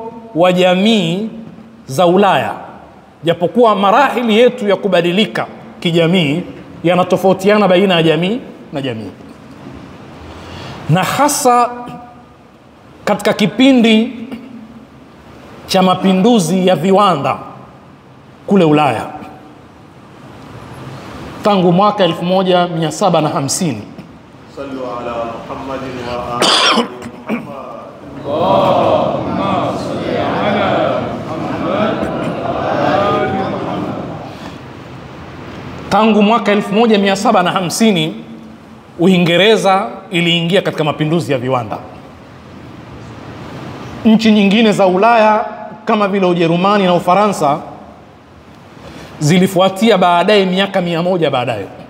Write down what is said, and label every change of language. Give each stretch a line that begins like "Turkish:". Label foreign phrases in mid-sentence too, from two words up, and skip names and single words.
Swahili: wa jamii za Ulaya, japokuwa marahili yetu ya kubadilika kijamii yanatofautiana baina ya jamii na jamii, na hasa katika kipindi cha mapinduzi ya viwanda kule Ulaya tangu mwaka 1750.
Arabic: صلوا على محمد وعلى آل محمد. اللهم صل على محمد وعلى آل محمد.
Swahili: Tangu mwaka 1750 Uingereza iliingia katika mapinduzi ya viwanda. Nchi nyingine za Ulaya kama vile Ujerumani na Ufaransa zilifuatia baadaye, miaka 100 baadaye.